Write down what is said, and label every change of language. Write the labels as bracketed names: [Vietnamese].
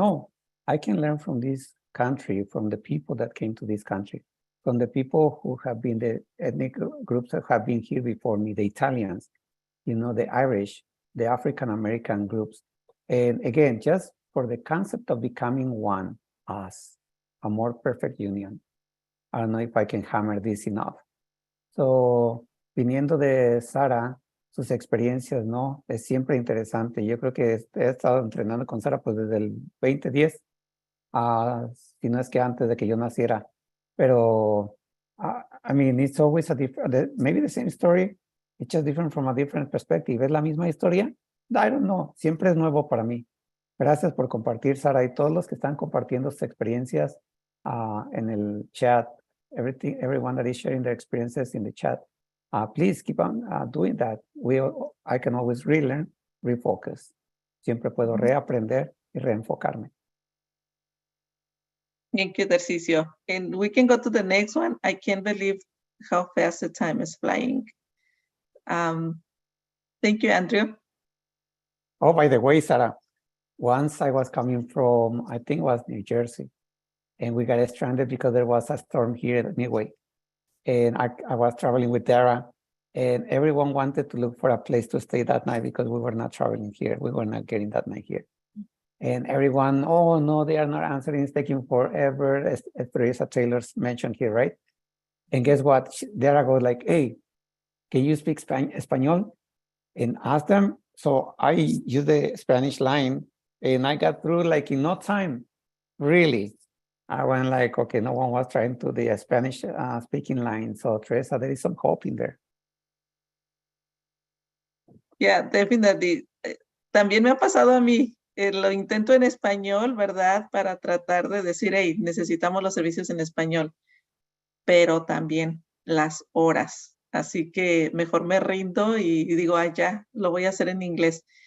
[English] No, I can learn from this country, from the people that came to this country, from the people who have been the ethnic groups that have been here before me, the Italians, the Irish, the African-American groups. And again, just for the concept of becoming one, us, a more perfect union. I don't know if I can hammer this enough. [Spanish] So, viniendo de Sara, sus experiencias, ¿no? Es siempre interesante. Yo creo que he estado entrenando con Sara pues desde el 2010, si no es que antes de que yo naciera. [English] Pero, I mean, it's always maybe the same story, it's just different from a different perspective. [Spanish] ¿Es la misma historia? [English] I don't know. [Spanish] Siempre es nuevo para mí. Gracias por compartir, Sara, y todos los que están compartiendo sus experiencias en el chat. [English] Everyone that is sharing their experiences in the chat. Please keep on doing that. I can always relearn, refocus. [Spanish] Siempre puedo reaprender y reenfocarme. [English] Thank you, Tarcisio. And we can go to the next one. I can't believe how fast the time is flying. Thank you, Andrew. Oh, by the way, Sarah, once I was coming from, I think it was New Jersey, and we got stranded because there was a storm here at Midway. And I was traveling with Dara, and everyone wanted to look for a place to stay that night because we were not traveling here. We were not getting that night here. And everyone, oh no, they are not answering, it's taking forever, as Teresa Taylor's mentioned here, right? And guess what? Dara goes like, hey, can you speak Espanol? And ask them. So I used the Spanish line and I got through like in no time, really. I went like, okay, no one was trying to the Spanish speaking line. So Teresa, there is some hope in there. Yeah, definitely. [Spanish] También me ha pasado a mí. Lo intento en español, ¿verdad? Para tratar de decir, hey, necesitamos los servicios en español, pero también las horas. Así que mejor me rindo y digo, ah, ya, lo voy a hacer en inglés.